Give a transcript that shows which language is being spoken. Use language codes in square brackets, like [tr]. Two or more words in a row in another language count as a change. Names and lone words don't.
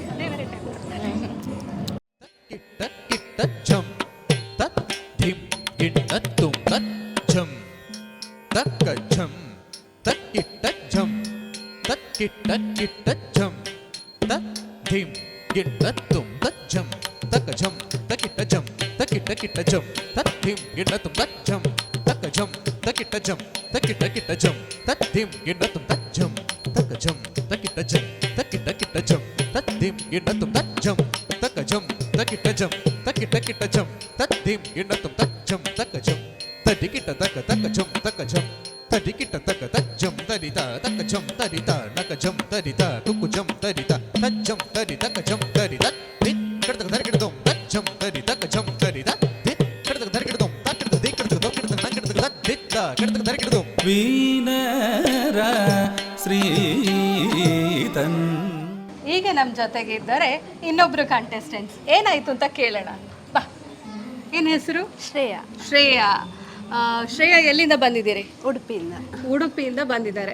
[kn] ಜಂ ತತ್ ಧಿಂ ಗಿಣ್ಣ ತುಂ ತತ್ ಜಂ ತಕ್ಕ ಜಂ ತತ್ ಕಿಟ್ಟ ಜಂ ತತ್ ಕಿಟ್ಟ ಕಿಟ್ಟ ಜಂ ತತ್ ಧಿಂ ಗಿಣ್ಣ ತುಂ ತತ್ ಜಂ ತಕ್ಕ ಜಂ ತಕಿಟ್ಟ ಜಂ ತಕಿಟ್ಟ ಕಿಟ್ಟ ಜಂ ತತ್ ಧಿಂ ಗಿಣ್ಣ ತುಂ ತತ್ ಜಂ ತಕ್ಕ ಜಂ ತಕಿಟ್ಟ ಜಂ ತಕಿಟ್ಟ ಕಿಟ್ಟ ಜಂ ತತ್ ಧಿಂ ಗಿಣ್ಣ ತುಂ ತತ್ ಜಂ ತಕ್ಕ ಜಂ ತಕಿಟ್ಟ ಜಂ ತಕಿಟ್ಟ ಕಿಟ್ಟ ಜಂ ತತ್ ಧಿಂ ಗಿಣ್ಣ ತುಂ ತತ್ ಜಂ ತಕ್ಕ ಜಂ ತಕಿಟ್ಟ ಜಂ ತಕಿಟ್ಟ ಕಿಟ್ಟ ಜಂ ತತ್ ಧಿಂ ಗಿಣ್ಣ ತುಂ ತತ್ ಜಂ ತಕ್ಕ ಜಂ ತಡಿಕಿಟ್ಟ ತಕ್ಕ ತಕ್ಕ ಜಂ ತಕ್ಕ ಜಂ ತಡಿಕಿಟ್ಟ ತಕ್ಕ ತತ್ ಜಂ ತರಿತ ತಕ್ಕ ಜಂ ತರಿತ ನಕ ಜಂ ತರಿತ ತುಕ್ಕು ಜಂ ತರಿತ ತತ್ ಜಂ ತರಿ ತಕ್ಕ ಜಂ ತರಿತ ದಿ ಕಡತಕ ದರಕಿಡದಂ ತತ್ ಜಂ ತರಿ ತಕ್ಕ ಜಂ ತರಿತ ದಿ ಕಡತಕ ದರಕಿಡದಂ ತಕ್ಕಡ ದಿ ಕಡತಕ ದೊಕ್ಕಿಡದ ನಂಕಿಡದ ತತ್ ದಿತ್ತ ಕಡತಕ ದರಕಿಡದಂ ವೀನರ ಶ್ರೀತನ್. ಈಗ ನಮ್ಮ ಜೊತೆಗೆ ಇದ್ದಾರೆ ಇನ್ನೊಬ್ರು ಕಂಟೆಸ್ಟೆಂಟ್ಸ್. ಏನಾಯ್ತು ಅಂತ ಕೇಳೋಣ ಬಾ. ಏನು ಹೆಸರು? ಶ್ರೇಯಾ. ಶ್ರೇಯಾ ಎಲ್ಲಿಂದ ಬಂದಿದ್ದೀರಿ? ಉಡುಪಿಯಿಂದ ಬಂದಿದ್ದಾರೆ.